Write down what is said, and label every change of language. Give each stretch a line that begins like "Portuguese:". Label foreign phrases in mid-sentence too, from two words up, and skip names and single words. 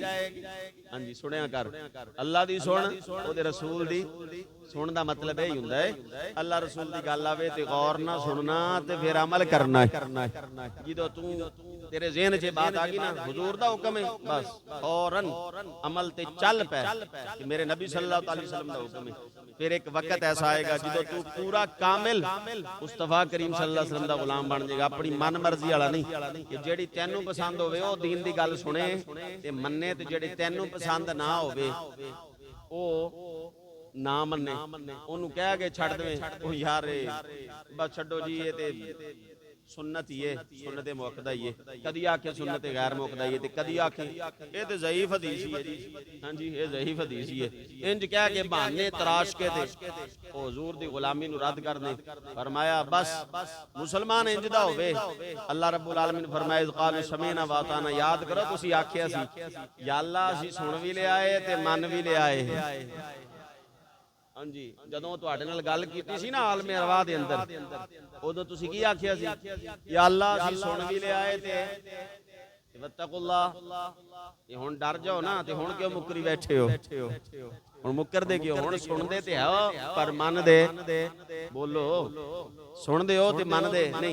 Punjabi: ہاں جی سنیا کر، اللہ دی سن، اودے رسول دی سن دا مطلب یہی ہندا ہے اللہ رسول دی گل آوے تے غور نا سننا تے فیر عمل کرنا ہے. جدوں تو تیرے ذہن چ بات آ گئی نا حضور دا حکم ہے، بس فوراً عمل تے چل پے کہ میرے نبی
Arabic: صلى الله عليه وسلم
Punjabi: دا حکم ہے. فیر اک وقت ایسا آئے گا جدوں تو پورا کامل مصطفیٰ کریم
Arabic: صلى الله عليه وسلم
Punjabi: دا غلام بن جائے گا، اپنی من مرضی والا نہیں کہ جیہڑی تینوں پسند ہووے او دین دی گل سنے تے منے، تے جیہڑی تینوں پسند نا ہووے او نا منے اونوں کہہ کے چھڈ دے او یار بس چھڈو جی یہ تے سنت ہی ہے، سنت مؤکدہ ہی ہے. کدی آکھے سنت غیر مؤکدہ ہی ہے تے کدی آکھے یہ تے ضعیف حدیث ہی ہے جی. ہاں جی یہ ضعیف حدیث ہی ہے. اینج کہہ کے بہانے تراش کے تے او حضور دی غلامی نوں رد کر دے. فرمایا بس مسلمان اینج دا ہووے. اللہ رب العالمین فرمایا
Arabic: إذ قالوا سمعنا وأطعنا,
Punjabi: یاد کرو تسی آکھیا سی یا اللہ اسی سن بھی لیا ہے تے من بھی لیا ہے. ہاں جی جدوں تہاڈے نال گل کیتی سی نا عالم ارواح دے اندر اودوں تسی کی آکھیا سی یا اللہ اسی سن بھی لیا ہے تے واتقوا اللہ، یہ ہن ڈر جاؤ نا تے ہن کیوں مکری بیٹھے ہو، ہن مکردے کیوں، ہن سندے تے ہے پر من دے بولو سندے ہو تے من دے نہیں.